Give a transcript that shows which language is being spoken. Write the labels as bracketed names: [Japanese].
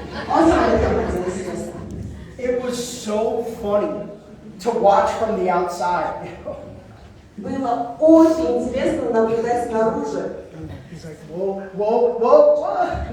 [Russian] Он сам это хотел, естественно. [English] It was so funny to watch from the outside. [Russian] Было очень интересно наблюдать снаружи. [English] He's like, whoa, whoa, whoa, whoa.